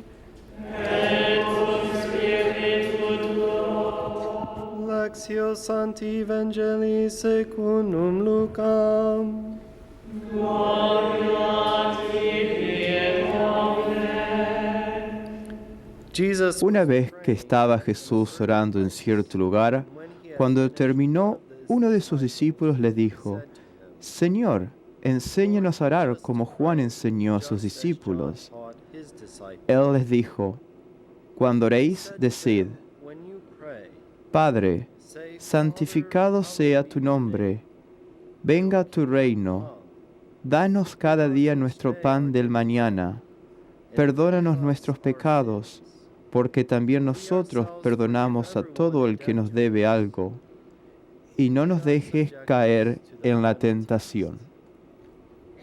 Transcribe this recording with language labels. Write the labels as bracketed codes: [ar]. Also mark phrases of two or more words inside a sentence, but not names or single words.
[la] Et cum spiritu tuo. Lectio Sancti Evangelii secundum Lucam. Gloria tibi, Domine. [es] Una vez que estaba Jesús orando en cierto lugar, cuando terminó, uno de sus discípulos le dijo: Señor, enséñanos a orar como Juan enseñó a sus discípulos. Él les dijo: cuando oréis, decid: Padre, santificado sea tu nombre, venga tu reino, danos cada día nuestro pan del mañana, perdónanos nuestros pecados, porque también nosotros perdonamos a todo el que nos debe algo, y no nos dejes caer en la tentación.